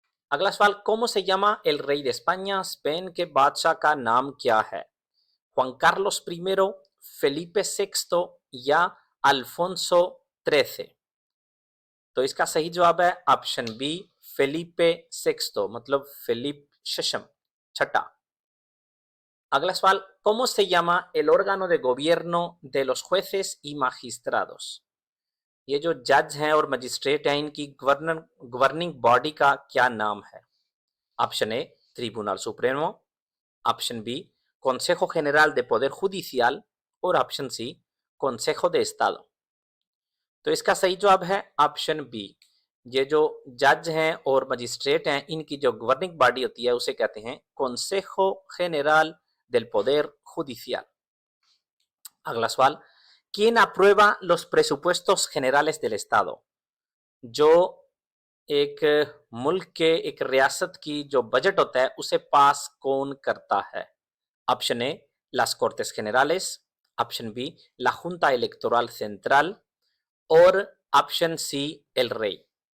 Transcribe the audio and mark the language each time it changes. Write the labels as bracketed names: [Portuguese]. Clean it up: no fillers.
[Hindi] अगला सवाल, [Spanish] कोमो से llama el rey de España, [Hindi] Spain के बादशाह का नाम क्या है? जुआन कार्लोस प्रीमेरो, फेलिपे सेक्स्टो या अल्फोंसो त्रेसे। तो इसका सही जवाब है ऑप्शन बी फेलिपे सेक्स्टो, मतलब फिलिप शशम छठा। अगला सवाल, [Spanish] ¿cómo se llama el órgano de gobierno de los jueces y magistrados? [Hindi] ये जो जज हैं और मजिस्ट्रेट हैं इनकी गवर्निंग बॉडी का क्या नाम है? Option A tribunal supremo, option B consejo general de poder judicial और option C consejo de estado। तो इसका सही जवाब है ऑप्शन बी, ये जो जज हैं और मजिस्ट्रेट हैं इनकी जो गवर्निंग बॉडी होती है उसे कहते हैं Consejo General del Poder Judicial। अगला सवाल, [Spanish] ¿quién aprueba los presupuestos generales del Estado? [Hindi] जो एक मुल्क के एक रियासत की जो बजट होता है उसे पास कौन करता है? Option A las Cortes Generales, option B la Junta Electoral Central और ऑप्शन सी एल रेई।